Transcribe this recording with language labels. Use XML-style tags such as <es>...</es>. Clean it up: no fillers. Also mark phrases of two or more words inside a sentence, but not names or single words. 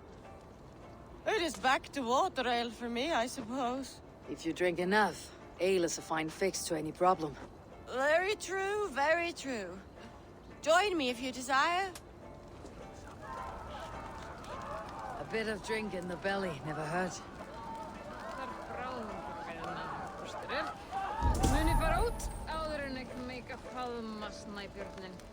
<en>It is back to water ale for me, I suppose. If you drink enough, ale is a fine fix to any problem. Very true, very true. Join me if you desire. A bit of drink in the belly never hurt.</en> <is>Muni fara út áður en ég meika faðma snæbjörnin.</is>